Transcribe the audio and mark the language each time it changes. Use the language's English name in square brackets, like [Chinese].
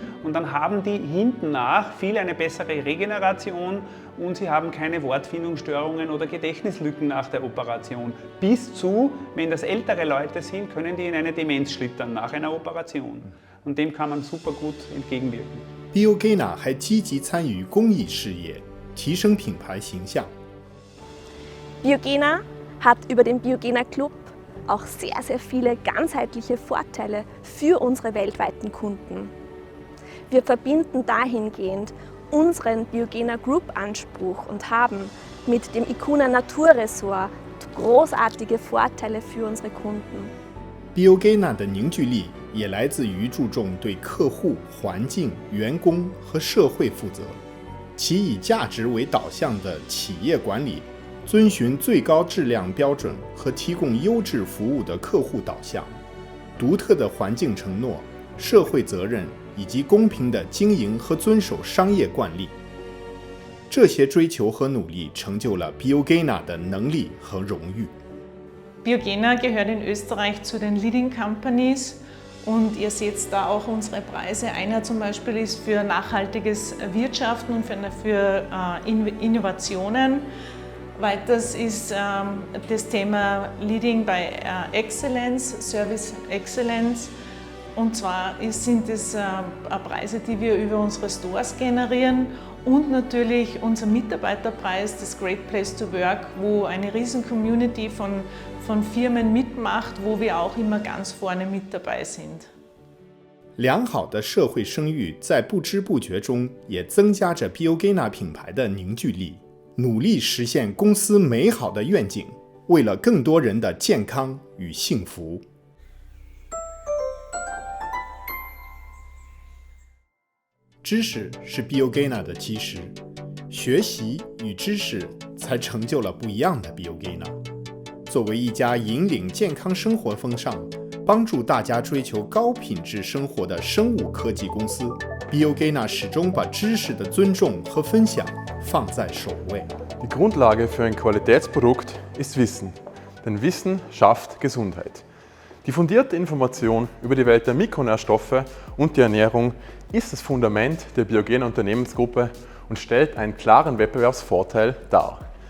[German] Und dann haben die hinten nach viel eine bessere Regeneration und sie haben keine Wortfindungsstörungen oder Gedächtnislücken nach der Operation. Bis zu, wenn das ältere Leute sind, können die in eine Demenz schlittern nach einer Operation. Und dem kann man super gut entgegenwirken. [Chinese] Biogena 还积极参与公益事业，提升品牌形象。 [German] Biogena hat über den Biogena Club auch sehr, sehr viele ganzheitliche Vorteile für unsere weltweiten Kunden. Wir verbinden dahingehend unseren Biogena Group Anspruch und haben mit dem Icuna Naturressort großartige Vorteile für unsere Kunden. [Chinese] Biogena 的凝聚力也来自于注重对客户、环境、员工和社会负责，其以价值为导向的企业管理，遵循最高质量标准和提供优质服务的客户导向，独特的环境承诺、社会责任以及公平的经营和遵守商业惯例。这些追求和努力成就了 Biogena 的能力和荣誉。 [German] Biogena gehört in Österreich zu den Leading Companies und ihr seht da auch unsere Preise. Einer zum Beispiel ist für nachhaltiges Wirtschaften und für Innovationen. Weiters ist das Thema Leading by Excellence, Service Excellence. Und zwar sind es Preise, die wir über unsere Stores generieren und natürlich unser Mitarbeiterpreis, das Great Place to Work, wo eine riesen Community von Firmen mitmacht, wo wir auch immer ganz vorne mit dabei sind. [Chinese] 良好的社会声誉在不知不觉中也增加着 Biogena 品牌的凝聚力，努力实现公司美好的愿景，为了更多人的健康与幸福。知识是 Biogena 的基石，学习与知识才成就了不一样的 Biogena。作为一家引领健康生活风尚，帮助大家追求高品质生活的生物科技公司 Biogena 始终把知识的尊重和分享放在首位。 [German] Die Grundlage für ein Qualitätsprodukt ist Wissen, denn Wissen schafft Gesundheit. Die fundierte Information über die Welt der Mikronährstoffe und die Ernährung ist das Fundament der Biogena Unternehmensgruppe und stellt einen klaren Wettbewerbsvorteil dar.